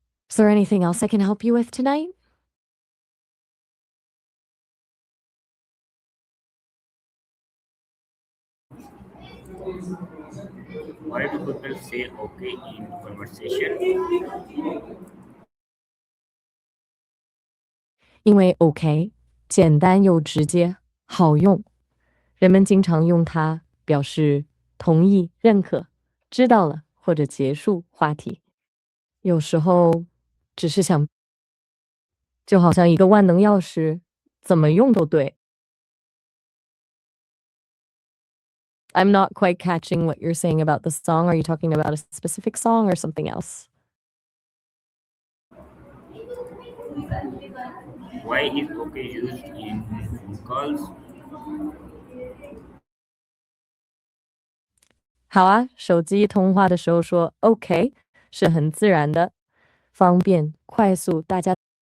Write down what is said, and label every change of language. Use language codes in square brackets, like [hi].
[en] Is there anything else I can help you with tonight? Why do people say okay in conversation? [zh] 因为 OK 简单又直接，好用，人们经常用它表示同意、认可、知道了或者结束话题。有时候只是想，就好像一个万能钥匙，怎么用都对。 [en] I'm not quite catching what you're saying about the song. Are you talking about a specific song or something else? Why is okay used in phone calls? [zh] 好啊，手机通话的时候说 OK 是很自然的，方便、快速，大家。